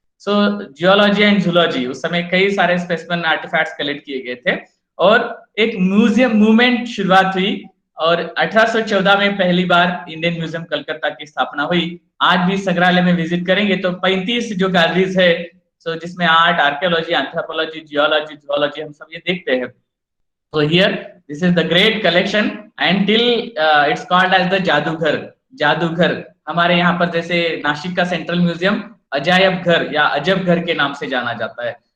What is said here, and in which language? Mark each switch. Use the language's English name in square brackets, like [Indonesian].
[Hindi] So geology and zoology, उस समय कई सारे स्पेसिमेन आर्टिफैक्ट्स कलेक्ट किए गए थे और एक म्यूजियम मूवमेंट शुरुआत हुई। और 1814 में पहली बार इंडियन म्यूजियम कलकत्ता की स्थापना हुई। आज भी संग्रहालय में विजिट करेंगे तो 35 जो गैलरीज है, so जिसमें art, archaeology, anthropology, geology, zoology, हम सब ये देखते हैं। [English] So here this is the great collection until it's called as the जादूघर। [Hindi] जादूघर हमारे यहाँ पर जैसे नासिक का सेंट्रल म्यूजियम अजायब घर या अजब घर के नाम से जाना जाता है।